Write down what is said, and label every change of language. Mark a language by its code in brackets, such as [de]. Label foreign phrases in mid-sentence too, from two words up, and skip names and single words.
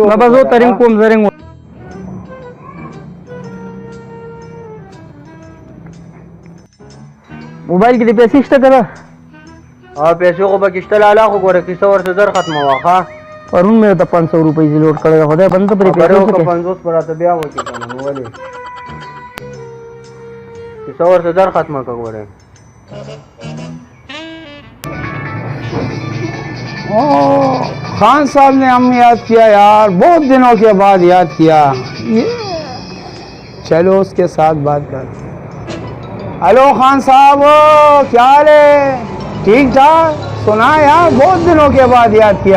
[ps] زه به زه ورته رنګ کوم زه رنګ موبایل کې دې پیسې شته که نه پیسې خو پکې شته لالا خو ګوره کیسه ورته زر ختمه وه ښه پرون مې ورته 500 روپۍ زی لوډ کړی خدای بنده پرې پیسې وکړې 50 پر راته بیا وکړې که نه نو ولې کیسه ورته زر ختمه که ګوره [ur] خان صاحب نے ہمیں یاد کیا یار بہت دنوں کے بعد یاد کیا چلو اس کے ساتھ بات کر ہیلو خان صاحب کیا حال ہے ٹھیک ٹھاک سنا یار بہت دنوں کے بعد یاد کیا